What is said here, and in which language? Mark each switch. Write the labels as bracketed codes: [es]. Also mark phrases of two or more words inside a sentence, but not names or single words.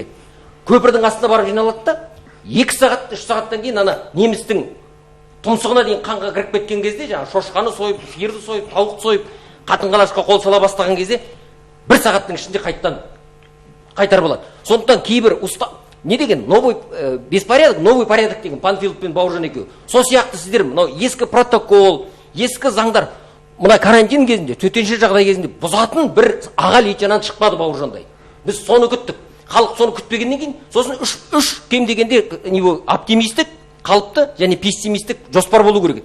[kk] Көпірдің астына барып жиналады да, 2 сағат, 3 сағаттан кейін ана немістің тұмсығына дейін қанға кіріп кеткен кезде, жаңа шошқаны сойып, сиырды сойып, тауықты сойып, қатын-қалашқа қол сала бастаған кезде 1 сағаттың ішінде қайтар болады. Сондықтан кейбір уста не деген [ru] новый беспорядок, новый порядок [kk] деген Панфилов пен Бауыржан екеуі. Сол сияқты сіздер мынау ескі протокол, ескі заңдар мына карантин кезінде, төтенше жағдай кезінде бұзатын бір аға лейтенант шықпады Бауыржандай. Біз соны күттік. Халық соны күтпегеннен кейін, сосын үш кем дегенде оптимистік, қалыпты және пессимистік жоспар болу керек.